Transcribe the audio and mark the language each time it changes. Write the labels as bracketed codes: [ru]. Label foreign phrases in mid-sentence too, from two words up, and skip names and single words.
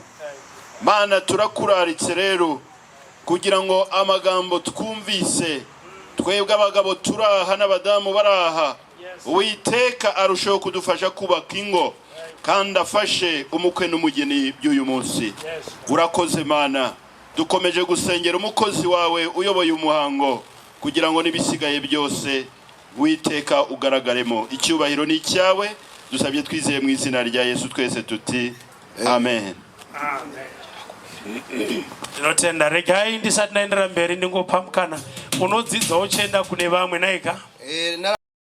[rw] Mana turakuraritse rero kugira ngo amagambo twumvise twebwe abagabo turaha n'abadamu baraha Uwiteka arushaho kudufasha kubaka ingo kandi afashe umukwe n'umugeni by'uyu munsi. Urakoze Mana, dukomeje gusengera umukozi wawe uyoboye umuhango kugira ngo nibisigaye byose Uwiteka ugaragaremo. Icyubahiro ni cyawe, dusabye twizeye mu izina rya Yesu twese tuti amen. Amen. [sn] Tinotenda regai ndisati naendera mberi ndingopamukana unodzidza uchenda kune vamwe naika